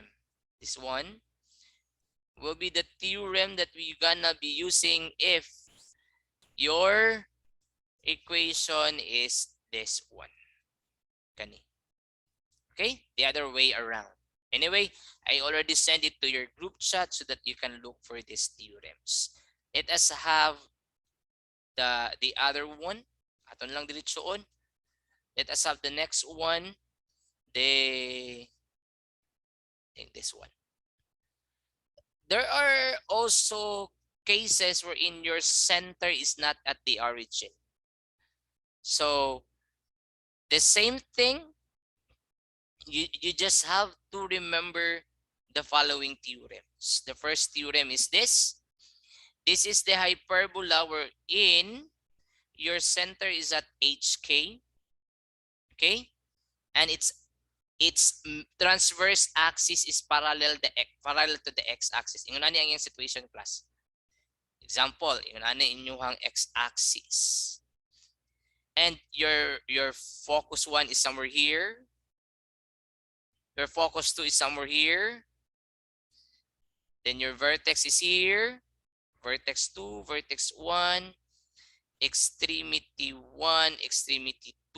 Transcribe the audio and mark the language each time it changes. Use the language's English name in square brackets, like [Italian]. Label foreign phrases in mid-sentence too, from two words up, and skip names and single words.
[English] This one will be the theorem that we're gonna be using if your equation is this one. Okay? The other way around. Anyway, I already sent it to your group chat so that you can look for these theorems. Let us have the other one. [Cebuano] Aton lang diretsoon. [English] Let us have the next one. I think this one. There are also cases wherein your center is not at the origin. So the same thing, you just have to remember the following theorems. The first theorem is this. This is the hyperbola wherein your center is at HK. Okay? And its transverse axis is parallel to the x-axis. [Cebuano] Ingon ani ang iyang situation, class. Example, ingon ani inyong x-axis. [English] And your focus 1 is somewhere here. Your focus 2 is somewhere here. Then your vertex is here. Vertex 2, vertex 1, extremity 1, extremity 2.